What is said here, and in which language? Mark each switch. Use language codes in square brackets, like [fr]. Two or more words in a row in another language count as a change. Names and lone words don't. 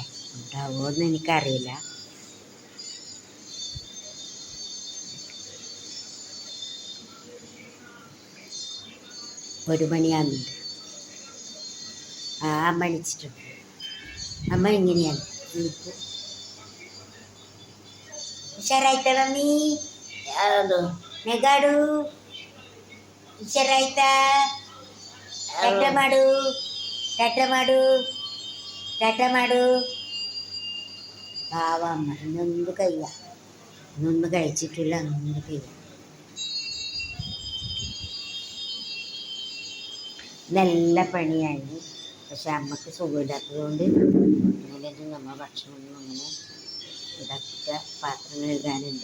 [ml] ഉണ്ടാവുമോയെന്ന് എനിക്കറിയില്ല. ഒരു മണിയാകുന്നുണ്ട്. അമ്മ അടിച്ചിട്ടുണ്ട്. അമ്മ ഇങ്ങനെയാണ് [kn] ಹುಷಾರಾಯ್ತಾ ಮಮ್ಮಿ? ಹೌದು. ನೆಗಾಡು, ಹುಷಾರಾಯ್ತಾ? ಟಾಟ ಮಾಡು, ಟಾಟ ಮಾಡು, ಟಾಟ ಮಾಡು. [ml] പാവമ്മ ഇന്നൊന്നും കഴിയ, ഇന്നൊന്നും കഴിച്ചിട്ടില്ല, ഒന്നും കഴിയ. നല്ല പണിയായി. പക്ഷെ അമ്മക്ക് സുഖമില്ലാത്തത് കൊണ്ട് അങ്ങനെയൊന്നും നമ്മൾ ഭക്ഷണമൊന്നും അങ്ങനെ ഇതൊക്കെ പാത്രം കഴുകാനുണ്ട്.